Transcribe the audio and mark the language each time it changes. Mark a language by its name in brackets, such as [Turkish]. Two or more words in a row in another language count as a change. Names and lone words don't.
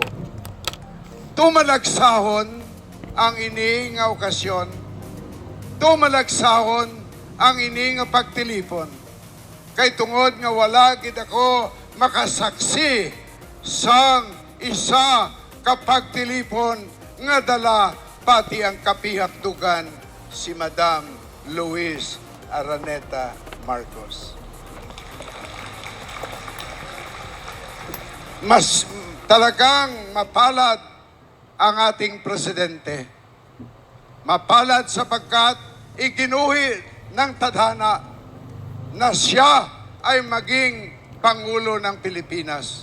[Hiligaynon] Tumalagsahon ang ini nga okasyon, tumalagsahon ang ini nga pagtilipon. Kay tungod nga wala gid ako makasaksi sang isa ka pagtilipon nga dala pati ang kapihapdugan si Madam Luis Araneta Marcos. [Filipino] Mas talagang mapalad ang ating presidente. Mapalad sapagkat iginuhi ng tadhana na siya ay maging Pangulo ng Pilipinas.